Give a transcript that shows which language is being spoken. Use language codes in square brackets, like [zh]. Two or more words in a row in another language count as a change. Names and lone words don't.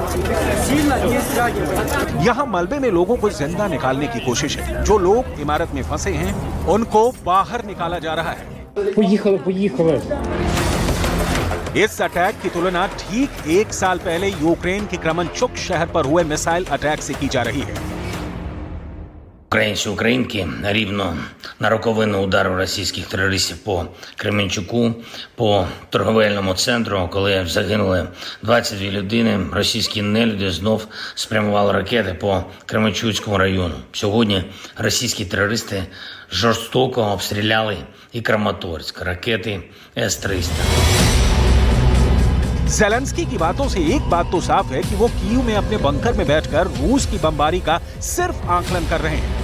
[hi] यहाँ मलबे में लोगों को जिंदा निकालने की कोशिश है। जो लोग इमारत में फंसे हैं उनको बाहर निकाला जा रहा है। इस अटैक की तुलना ठीक एक साल पहले यूक्रेन के क्रेमेंचुक शहर पर हुए [en] missile attack [hi] से की जा रही है। [uk] Українці, українки, рівно на роковину удару російських терористів по Кременчуку, по торговельному центру, коли загинули 22 людини, російські нелюди знов спрямували ракети по Кременчуцькому району. Сьогодні російські терористи жорстоко обстріляли і Краматорськ, ракети С-300. [hi] ज़ेलेंस्की की बातों से एक बात तो साफ है कि वो कीव में अपने बंकर में बैठकर रूस की बमबारी का सिर्फ आकलन कर रहे हैं।